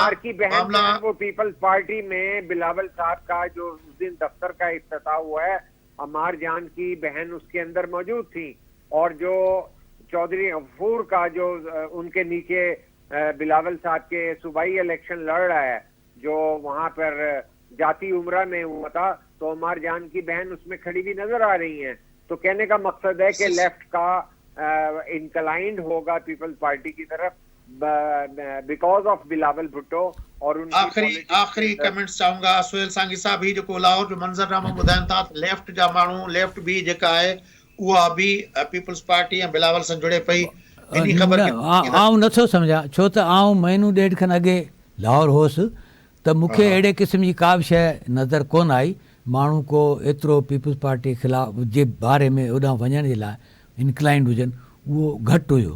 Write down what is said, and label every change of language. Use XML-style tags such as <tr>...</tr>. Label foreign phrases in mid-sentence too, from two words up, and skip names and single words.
<ur>کی بہن وہ پیپلز پارٹی میں بلاول صاحب کا جو اس دن دفتر کا افتتاح ہوا ہے، عمار جان کی بہن اس کے اندر موجود تھی، اور جو چودھری غفور کا جو ان کے نیچے بلاول صاحب کے صوبائی الیکشن لڑ رہا ہے جو وہاں پر جاتی عمرہ میں ہوا تھا، تو عمار جان کی بہن اس میں کھڑی بھی نظر آ رہی ہیں. تو کہنے کا مقصد ہے کہ لیفٹ کا انکلائنڈ ہوگا پیپلز پارٹی کی طرف</ur> <en>because of</en> <ur>بلاول بھٹو. اور ان آخری کمنٹس چاہوں گا</ur> <sd>سہیل سانگھی صاحب ہی جو لاہور جو منظرنامو ॿुधाइनि था لیفٹ جا ماण्हू لیفٹ بھی जेका आहे उहा भी पीपल्स पार्टी ऐं बिलावल सां जुड़े पई. आउं नथो सम्झां, छो त आउं महीनो ॾेढ खनि अॻे लाहौर हुउसि त मूंखे अहिड़े क़िस्म जी का बि शइ नज़र कोन आई माण्हू को एतिरो पीपल्स पार्टी ख़िलाफ़ जे बारे में होॾां वञण जे लाइ इंक्लाइंड हुजनि, उहो घटि हुयो.</sd>